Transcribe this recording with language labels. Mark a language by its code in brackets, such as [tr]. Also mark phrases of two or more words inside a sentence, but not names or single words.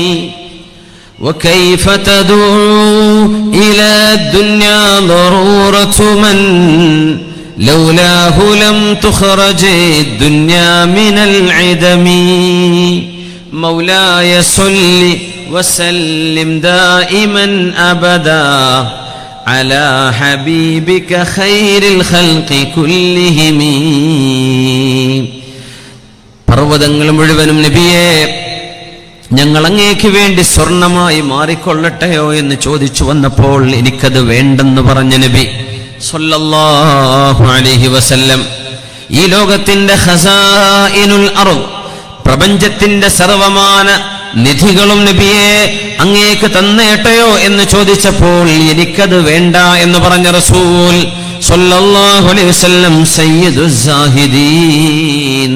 [ar] وكيف تدعو إلى الدنيا ضرورة من لولاه لم تخرج الدنيا من العدم مولاي صل وسلم دائما أبدا على حبيبك خير الخلق كلهم. [ml] പർവ്വതങ്ങൾ മുഴുവനും നബിയെ ഞങ്ങൾ അങ്ങേക്ക് വേണ്ടി സ്വർണമായി മാറിക്കൊള്ളട്ടെയോ എന്ന് ചോദിച്ചു വന്നപ്പോൾ എനിക്കത് വേണ്ടെന്ന് പറഞ്ഞ നബി [ar] صلى الله عليه وسلم [ml] ഈ ലോകത്തിന്റെ [ar] خزائن الأرض, [ml] പ്രപഞ്ചത്തിന്റെ സർവമാന നിധികളും നബിയെ അങ്ങേക്ക് തന്നേട്ടയോ എന്ന് ചോദിച്ചപ്പോൾ എനിക്കത് വേണ്ട എന്ന് പറഞ്ഞ റസൂൽ [ar] صلى الله عليه وسلم سيد الزاهدين.